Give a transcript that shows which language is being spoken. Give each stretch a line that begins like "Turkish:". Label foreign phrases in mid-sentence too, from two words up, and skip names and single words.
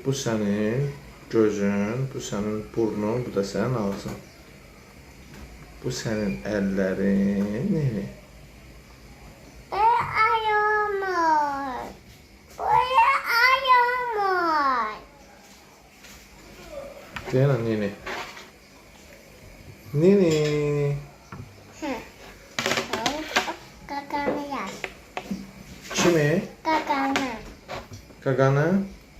Azerbaijani: Bu sənin gözün, bu sənin burnun, bu da sənin ağzın. Bu sənin əllərin, Nini. Ayağımı. Buraya ayağımı. Deyən Nini. Nini. Gaganı yaz. Kimi? Gaganı. Qaqanı.